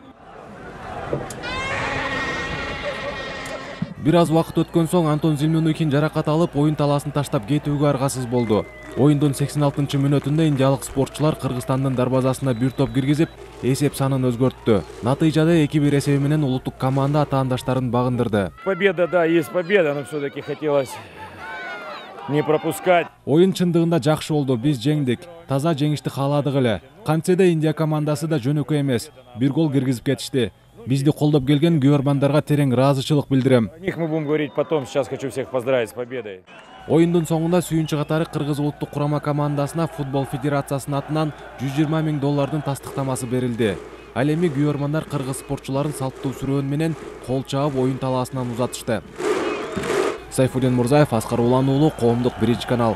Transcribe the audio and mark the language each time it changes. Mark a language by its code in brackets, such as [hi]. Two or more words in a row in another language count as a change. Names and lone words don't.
[ky] Бир аз убакыт өткөн соң Антон Землянухин жаракат алып, оюн таласын таштап кетүүгө аргасыз болду. Оюндун 86 мүнөтүндө индиялык спортчулар Кыргызстандын дарбазасына бир топ киргизип, эсеп санын өзгөрттү. Натыйжада 2-1 эсеби менен улуттук команда атаандаштарын багындырды. [ru] Победа, да, есть победа, но все-таки хотелось не пропускать. [ky] Оюн чындыгында жакшы болду, биз жеңдик. Таза жеңишти кааладык эле. Кантсе да Индия командасы да жөнөкөй эмес. Бир гол киргизип кетишти. Бизди колдоп келген күйөрмандарга терең ыраазычылык билдирем. [ru] О них мы будем говорить потом, сейчас хочу всех поздравить с победой. [ky] Оюндун соңунда сүйүнчү катары Кыргыз улуттук курама командасына футбол федерациясынын атынан 120 000 доллардын тастыктамасы берилди. Ал эми күйөрмандар кыргыз спортчуларын салттуу сүрөөн менен кол чаап оюн талаасынан узатышты. Сайфудин Мурзаев, Аскар Улан уулу, Коомдук Биринчи канал.